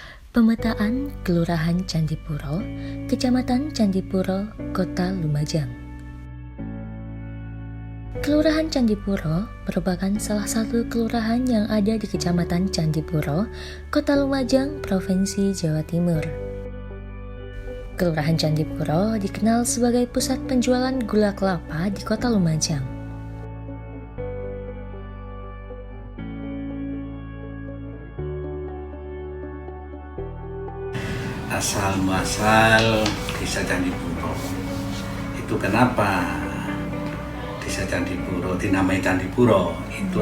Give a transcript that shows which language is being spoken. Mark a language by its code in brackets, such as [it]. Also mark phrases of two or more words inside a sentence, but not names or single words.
[id] Pemetaan Kelurahan Candipuro, Kecamatan Candipuro, Kota Lumajang. Kelurahan Candipuro merupakan salah satu kelurahan yang ada di Kecamatan Candipuro, Kota Lumajang, Provinsi Jawa Timur. Kelurahan Candipuro dikenal sebagai pusat penjualan gula kelapa di Kota Lumajang. Asal muasal Desa Candipuro itu kenapa Desa Candipuro dinamai Candipuro, itu